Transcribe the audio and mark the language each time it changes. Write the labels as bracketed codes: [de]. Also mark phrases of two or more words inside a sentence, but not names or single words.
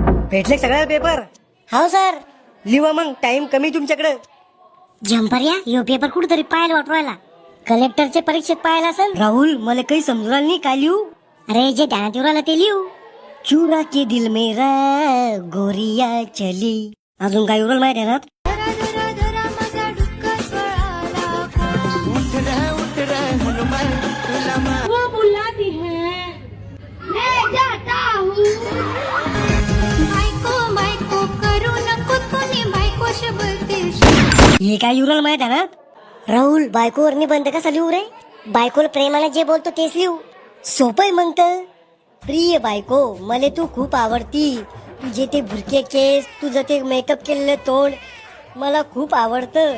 [mr] भेटले सगळ्या पेपर? हो सर. लिहा मग, टाइम कमी तुमच्याकडे. झंपऱ्या यो पेपर कुठतरी पाहायला वाटवायला. कलेक्टरच्या परीक्षेत पाहायला असेल. राहुल, मला काही समजून नाही, काय लिहू? अरे जे ध्यानात येऊ राहिलं ते लिहू. [hi] चुरा के दिल मेरा गोरिया चली. [mr] अजून काय उरल माहिती आहे ना? [hi] वो बुलाती है मैं जाता हूँ. [mr] बायको बायको करू नको कोणी बायकोशी बोलते. हे काय उरल माहिती आहे ना? राहुल बायकोवर निबंध कसा लिहू रे? बायकोला प्रेमाने जे बोलतो तेच लिहू. सोपय मग तर. प्रिय बायको, मला तू खूप आवडती. तुझे ते भुरके केस, तुझं ते मेकअप केलेलं तोंड मला खूप आवडतं.